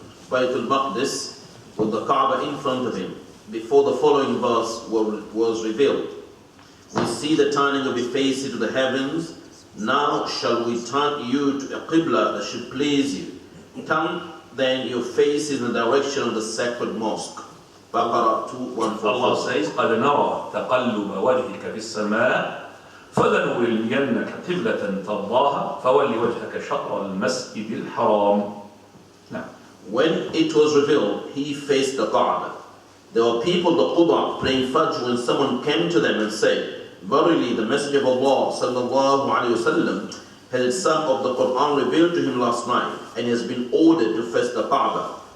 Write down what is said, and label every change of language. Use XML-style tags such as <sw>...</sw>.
<en>Bayt al-Maqdis with the Kaaba in front of him. Before the following verse was revealed. We see the turning of your face to the heavens. Now shall we turn you to a Qibla that should please you. Turn then your faces in the direction of the sacred mosque. Baqarah 2:144. Allah says,</en> <ar>قَدْ نَرَى تَقَلُّبَ وَجْهِكَ فِي السَّمَاءِ فَلَنُوِلِّيَنَّكَ قِبْلَةً تَرْضَاهَا فَوَلِّ وَجْهَكَ شَطْرَ الْمَسْجِدِ الْحَرَامِ.</ar> <en>Now, when it was revealed, he faced the Kaaba. There were people, the Quba, praying Fajr when someone came to them and said, verily the Messenger of Allah sallallahu alaihi wasallam had some of the Quran revealed to him last night, and he has been ordered to face the Kaaba.</en>